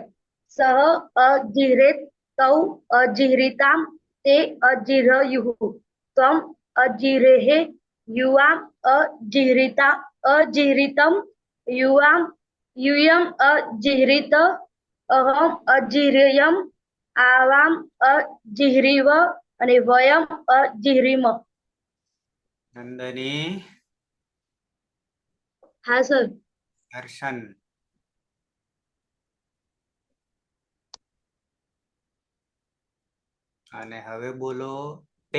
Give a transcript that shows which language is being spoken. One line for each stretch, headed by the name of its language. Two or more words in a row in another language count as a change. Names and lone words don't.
Sanskrit: सः अजिह्रेत् तौ अजिह्रितां ते अजिह्रयुः त्वम् अजिह्रेः युवाम् अजिह्रितं यूयम् अजिह्रित अहम् अजिह्रेयम् आवाम् अजिह्रिव અને વયમ અજિહ્રીમ.
Gujarati: नंदनी. હા સર. દર્શન. અને હવે બોલો તે.